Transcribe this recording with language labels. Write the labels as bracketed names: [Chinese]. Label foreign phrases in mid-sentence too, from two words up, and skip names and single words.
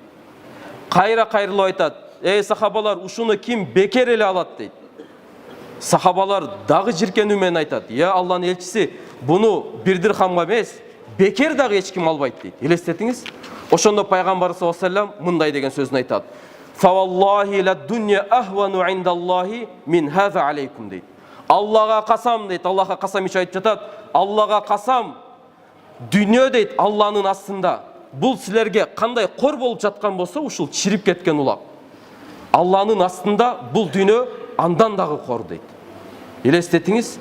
[Kyrgyz] Кайрылып айтат. Эй сахабалар, ушуну ким бекер эле алат дейт. Сахабалар дагы жиркенүү менен айтат. Я Аллахтын элчиси, буну бир дирхамга эмес, бекер дагы эч ким албайт дейт. Элестетиңиз? Ошондо пайгамбар [Arabic] صلى الله عليه وسلم [Kyrgyz] мындай деген сөзүн айтат. [Arabic] فوالله للدنيا أهون عند الله من هذا عليكم дейт. [Kyrgyz] Аллага касам дейт. Аллага касам ич айтып жатат. Аллага касам, дүйнө дейт Алланын астында. Бул силерге кандай кор болуп жаткан болсо, ушул чирип кеткен улак. Алланын астында бул дүйнө андан дагы кор дейт. Элестетиңиз?